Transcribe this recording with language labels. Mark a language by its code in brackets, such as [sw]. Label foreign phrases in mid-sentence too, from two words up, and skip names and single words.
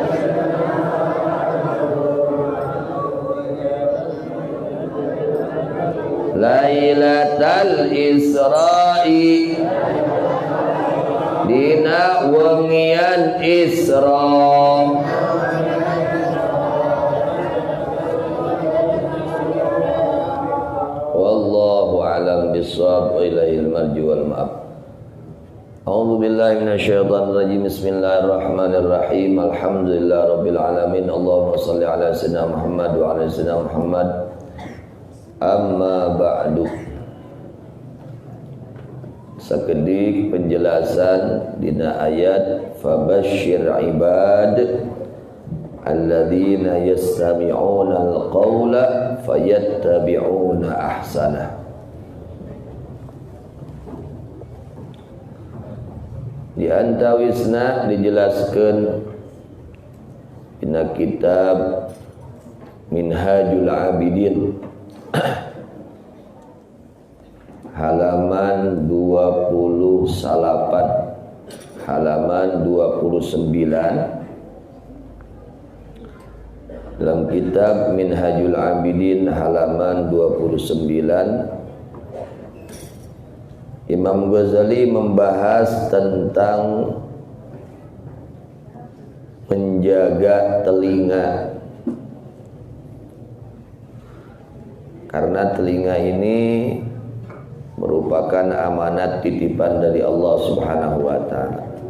[ar] ليلة الإسراء [su] dina wengian Isra [ar] والله أعلم بالصواب وإليه المرجع والمآب. أعوذ بالله من الشيطان الرجيم. بسم الله الرحمن الرحيم الحمد لله رب العالمين. اللهم صل على سيدنا محمد وعلى سيدنا محمد. أما بعد. [su] Sakedik penjelasan dina ayat [ar] فبشر عباد الذين يستمعون القول فيتبعون أحسنه. [su] Di antawisna dijelaskeun dina kitab Minhajul Abidin halaman 28 halaman [id] 29 dalam kitab Minhajul Abidin halaman 29 Imam Ghazali membahas tentang menjaga telinga karena telinga ini merupakan amanat titipan dari Allah [ar] سبحانه وتعالى.